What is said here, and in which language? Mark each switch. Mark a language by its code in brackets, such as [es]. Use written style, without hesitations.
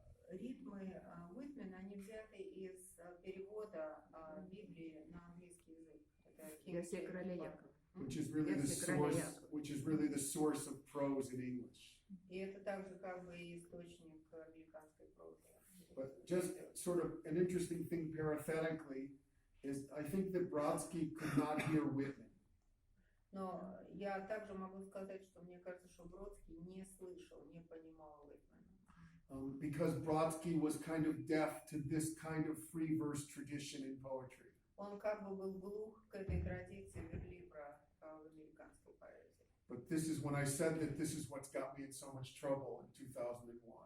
[ru] Ритмы Уитмена, они взяты из перевода Библии на английский язык. Это Версия короля Якова. [en] Which is really the source of prose in English. [ru] И это также как бы и источник американской прозы. [en] But just sort of an interesting thing parenthetically is I think that Brodsky could not hear Whitman. [ru] Но я также могу сказать, что мне кажется, что Бродский не слышал, не понимал Уитмена. [en] Because Brodsky was kind of deaf to this kind of free verse tradition in poetry. [ru] Он как бы был глух к этой традиции верлибра в американской поэзии. [en] But this is when I said that this is what's got me in so much trouble in 2001.